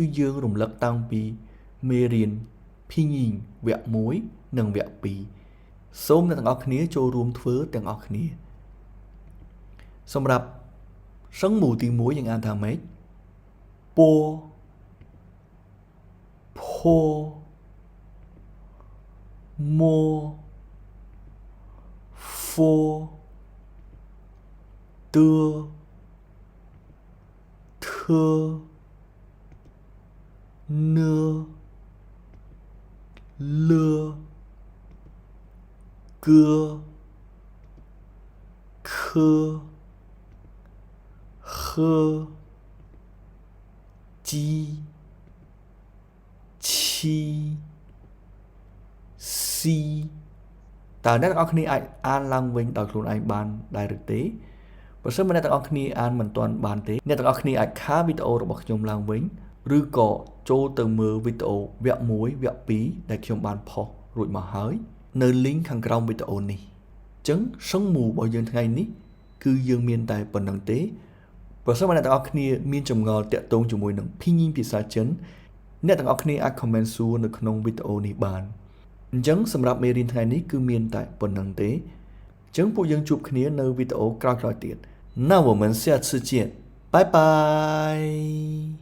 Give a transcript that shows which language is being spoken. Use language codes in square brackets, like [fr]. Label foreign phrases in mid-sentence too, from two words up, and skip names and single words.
[km] យើងរំលឹកតាំងពីមេរៀនភីងអ៊ីងវគ្គ1និងវគ្គ2សូមអ្នកទាំងអស់គ្នាចូលរួមធ្វើទាំងអស់គ្នាសម្រាប់សឹងមូទី1យើងអានថាម៉េច [zh] 波坡摸佛得特讷勒歌科喝鸡七西 [km] តើអ្នកទាំងអស់គ្នាអាចអានឡើងវិញដោយខ្លួនឯងបានដែរឬទេបើសិនបើអ្នកទាំងអស់គ្នាអានមិនទាន់ បានទេអ្នកទាំងអស់គ្នាអាចខាវីដេអូរបស់ខ្ញុំឡើងវិញឬក៏ចូលទៅមើលវីដេអូវគ្គ1វគ្គ 2ដែលខ្ញុំបានផុសរួចមកហើយនៅ link ខាងក្រោមវីដេអូនេះអញ្ចឹងសឹងមូរបស់យើងថ្ងៃនេះគឺយើងមានតែប៉ុណ្្នឹងទេបើសិនបើអ្នកទាំងអស់គ្នាមានចម្ងល់តាក់ទងជាមួយនឹងភីញីភាសាចិនអ្នកទាំងអស់គ្នាអាច comment សួរនៅក្នុងវីដេអូនេះបានអញ្ចឹងសម្រាប់មេរៀនថ្ងៃនេះគឺមានតែប៉ុណ្្នឹងទេអញ្ចឹងពួកយើងជួបគ្នានៅវីដេអូក្រោយៗទៀត [zh] 那我们下次见拜拜